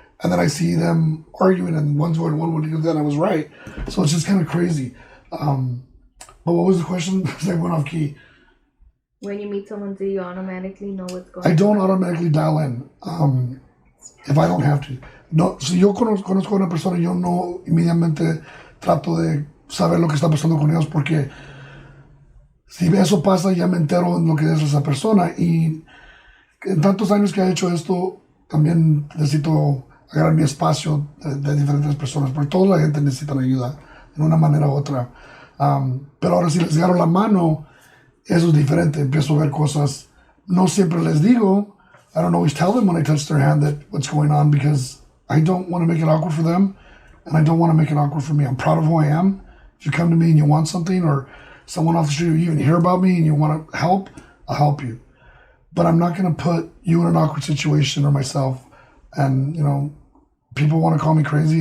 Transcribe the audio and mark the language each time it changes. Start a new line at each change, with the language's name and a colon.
English: And then I see them arguing and one's going, one would do that, and I was right. So it's just kind of crazy. But what was the question? I went off key. When you meet someone, do you automatically know what's going on? I don't automatically dial in if I don't have to.
Spanish: No, si yo conozco a una persona, yo no inmediatamente trato de saber lo que está pasando con ellos porque si eso pasa ya me entero en lo que es esa persona y en tantos años que he hecho esto también necesito agarrar mi espacio de diferentes personas porque toda la gente necesita ayuda en una manera u otra. Pero ahora si les agarro la mano, eso es diferente. Empiezo a ver cosas. No siempre les digo.
English: I don't always tell them when I touch their hand that what's going on because I don't want to make it awkward for them and I don't want to make it awkward for me. I'm proud of who I am. If you come to me and you want something or someone off the street or you even hear about me and you want to help, I'll help you. But I'm not going to put you in an awkward situation or myself. And, you know, people want to call me crazy.